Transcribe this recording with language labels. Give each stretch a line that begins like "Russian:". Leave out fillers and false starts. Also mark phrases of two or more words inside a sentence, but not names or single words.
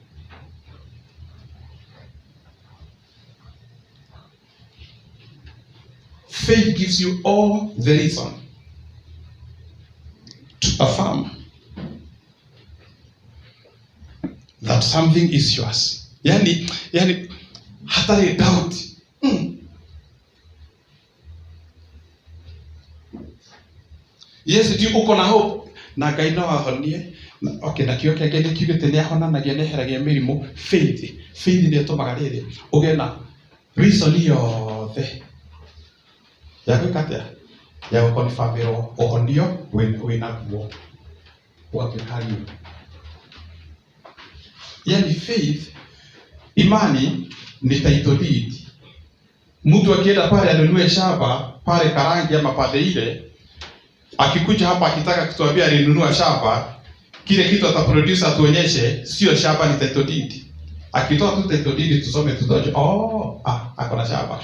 English: Faith gives you all the reason to affirm that something is yours.
Swahili: Yani hata ile doubt. Yes, ndio uko na hope na
Kikuyu: Ngai no ahonie. Okay, na kio kĩngĩ nĩ kiugĩte nĩ ahonanagia nĩ eheragia mĩrimũ. Faith nĩ ĩtũmaga rĩrĩ ũgĩe na reason yothe ya gwĩka ya gũkonfirmĩrwo ũhonio wĩna guo wakĩkario.
Swahili: Yani faith, imani ni
English: title deed.
Swahili: Mtu akienda pale anunue shamba pale Karangi ama pale ile, akikuja hapa akitaka kutuambia alinunua shamba, kile kitu ataproduce atuonyeshe sio shamba, ni
English: title deed.
Swahili: Akitoa tu
English: title deed
Swahili: tusome tutoje, ako na shamba.